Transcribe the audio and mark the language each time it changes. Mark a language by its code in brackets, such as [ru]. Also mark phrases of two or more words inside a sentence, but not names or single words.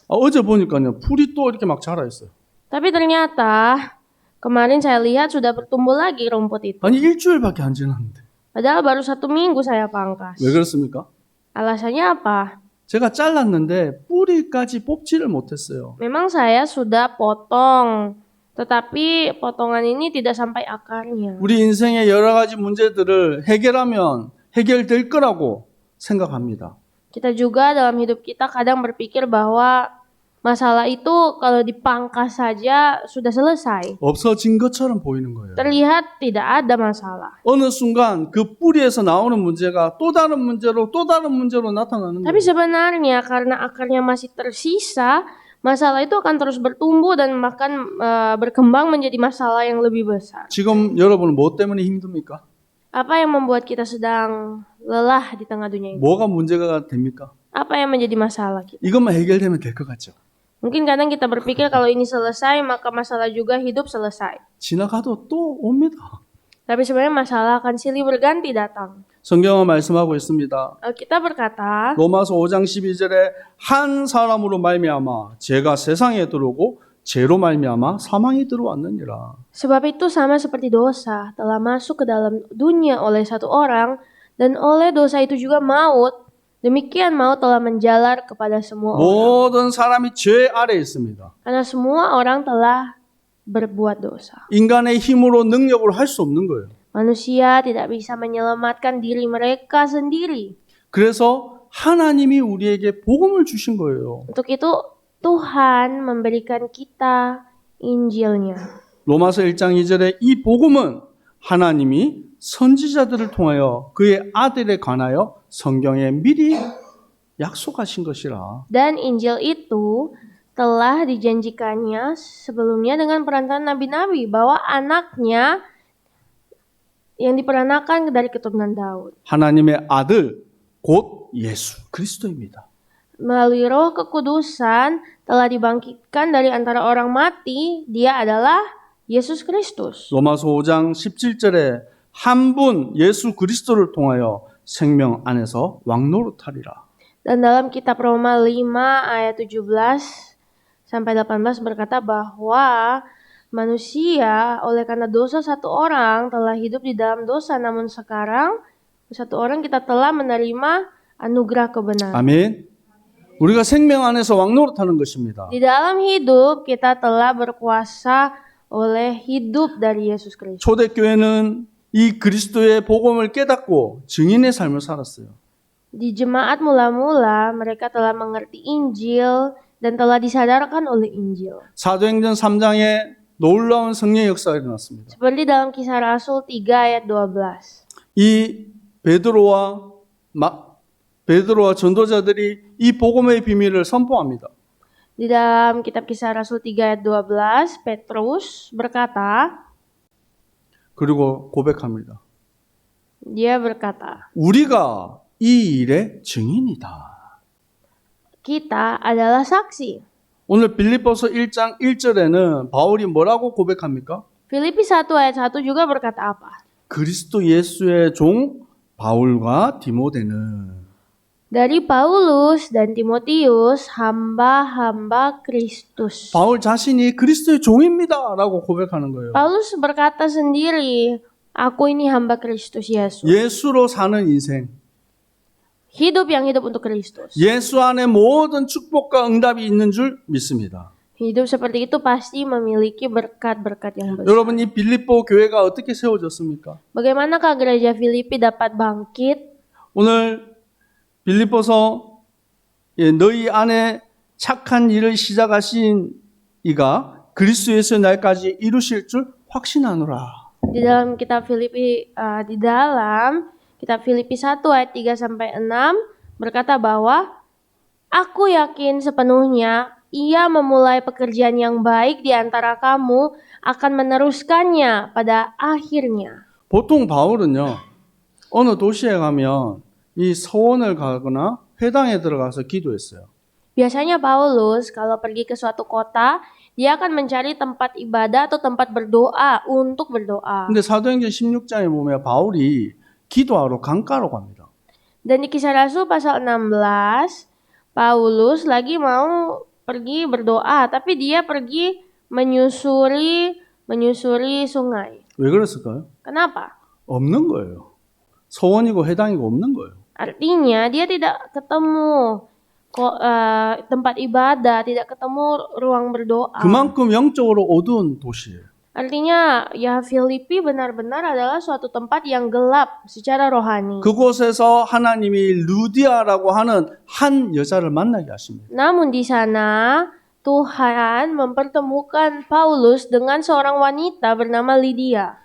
[ko] 어제 보니까요 풀이 또 이렇게 막 자라 있어요. [id] Tapi ternyata kemarin saya lihat sudah bertumbuh lagi rumput itu. [ko] 아니 일주일밖에 안 지났는데 [id] Padahal baru 1 minggu saya pangkas. [ko] 왜 그렇습니까? [id] Alasannya apa? [ko] 제가 잘랐는데 뿌리까지 뽑지를 못했어요. [id] Memang saya sudah potong, tetapi potongan ini tidak sampai akarnya. [ko] 우리 인생의 여러 가지 문제들을 해결하면 해결될 거라고 생각합니다. [id] Kita juga dalam hidup kita kadang berpikir bahwa masalah itu kalau dipangkas saja sudah selesai. [ko] 없어진 것처럼 보이는 거예요. [id] Terlihat tidak ada masalah. [ko] 어느 순간 그 뿌리에서 나오는 문제가 또 다른 문제로 나타나는 [id] Tapi [ko] 거예요. [id] sebenarnya karena akarnya masih tersisa, masalah itu akan terus bertumbuh dan bahkan berkembang menjadi masalah yang lebih besar. [ko] 지금 여러분은 뭐 때문에 힘듭니까? [id] Apa yang membuat kita sedang lelah di tengah dunia ini? [ko] 뭐가 문제가 됩니까? [id] Apa yang menjadi masalah kita? [ko] 이것만 해결되면 될 것 같죠. [id] Mungkin kadang kita berpikir kalau ini selesai, maka masalah juga hidup selesai. [ko] 지나가도 또 옵니다. [id] Tapi sebenarnya masalah akan silih berganti datang. [ko] 성경은 말씀하고 있습니다. [id] Kita berkata, [ko] 로마서 5장 12절에 한 사람으로 말미암아 죄가 세상에 들어오고 죄로 말미암아 사망이 들어왔느니라. [id] sebab itu sama seperti dosa telah masuk ke dalam dunia oleh satu orang, dan oleh dosa itu juga maut. Demikian maut telah menjalar kepada semua orang. [ko] 모든 사람이 죄 아래에 있습니다. [id] Karena semua orang telah berbuat dosa. [ko] 인간의 힘으로 능력으로 할 수 없는 거예요. [id] Manusia tidak bisa menyelamatkan diri mereka sendiri. [ko] 그래서 하나님이 우리에게 복음을 주신 거예요. [id] Untuk itu Tuhan memberikan kita Injilnya. [ko] 로마서 1장 2절에 이 복음은 하나님이 선지자들을 통하여 그의 아들에 관하여 성경에 미리 약속하신 것이라. [id] Dan Injil itu telah dijanjikannya sebelumnya dengan perantara nabi-nabi bahwa anaknya yang diperanakan dari keturunan Daud. [ko] 하나님의 아들 곧 예수 그리스도입니다. [id] Melalui Roh Kekudusan telah dibangkitkan dari antara orang mati, dia adalah Yesus Kristus. [ko] 로마서 5장 17절에 한 분 예수 그리스도를 통하여 생명 안에서 왕노릇하리라. [id] Dan dalam kitab Roma 5 ayat 17 sampai 18 berkata bahwa manusia oleh karena dosa satu orang telah hidup di dalam dosa, namun sekarang satu orang kita telah menerima anugerah kebenaran. [ko] 아멘. 우리가 생명 안에서 왕노릇하는 것입니다. [id] Di dalam hidup kita telah berkuasa oleh hidup dari Yesus Kristus. [ko] 초대교회는 이 그리스도의 복음을 깨닫고 증인의 삶을 살았어요. [id] Di jemaat mula-mula mereka telah mengerti Injil dan telah disadarkan oleh Injil. [ko] 사도행전 3장에 놀라운 성령 역사가 일어났습니다. [id] Seperti dalam Kisah Rasul 3 ayat 12. [ko] 이 베드로와 전도자들이 이 복음의 비밀을 선포합니다. [id] Di dalam kitab Kisah Rasul 3 ayat 12, Petrus berkata, [ko] 그리고 고백합니다. [id] dia berkata, [ko] 우리가 이 일의 증인이다. [id] kita adalah saksi. [ko] 오늘 빌립보서 1장 1절에는 바울이 뭐라고 고백합니까? [id] Filipi 1 ayat 1 juga berkata apa? [ko] 그리스도 예수의 종 바울과 디모데는 [id] Dari Paulus dan Timotius, hamba-hamba Kristus. [ko] 바울 자신이 그리스도의 종입니다 라고 고백하는 거예요. [id] Paulus berkata sendiri, aku ini hamba Kristus Yesus. [ko] 예수로 사는 인생, [id] Hidup yang hidup untuk Kristus. [ko] 예수 안에 모든 축복과 응답이 있는 줄 믿습니다. [id] Hidup seperti itu pasti memiliki berkat-berkat yang besar. [ko] 여러분, 이 빌립보 교회가 어떻게 세워졌습니까? [id] Bagaimanakah gereja Filipi dapat bangkit? [ko] 오늘 빌립보서 너희 안에 착한 일을 시작하신 이가 그리스도 예수의 날까지 이루실 줄 확신하노라. [id] Di dalam kitab Filipi 1 ayat 3 sampai 6 berkata bahwa aku yakin sepenuhnya ia memulai pekerjaan yang baik di antara kamu akan meneruskannya pada akhirnya. [ko] 보통 바울은요, 어느 도시에 가면 이 서원을 가거나 회당에 들어가서 기도했어요. [id] Biasanya Paulus kalau pergi ke suatu kota, dia akan mencari tempat ibadah atau tempat berdoa untuk berdoa. [ko] 근데 사도행전 16장에 보면 바울이 기도하러 강가로 갑니다. [id] Dan di Kisah Rasul pasal 16, Paulus lagi mau pergi berdoa, tapi dia pergi menyusuri sungai. [ko] 왜 그랬을까요? [id] Kenapa? [ko] 없는 거예요. 서원이고 회당이고 없는 거예요. [id] Artinya dia tidak ketemu tempat ibadah, tidak ketemu ruang berdoa. [ko] 그만큼 영적으로 어두운 도시예요. [id] Artinya ya Filipi benar-benar adalah suatu tempat yang gelap secara rohani. [ko] 그곳에서 하나님이 루디아라고 하는 한 여자를 만나게 하십니다. [id] Namun di sana Tuhan mempertemukan Paulus dengan seorang wanita bernama Lydia.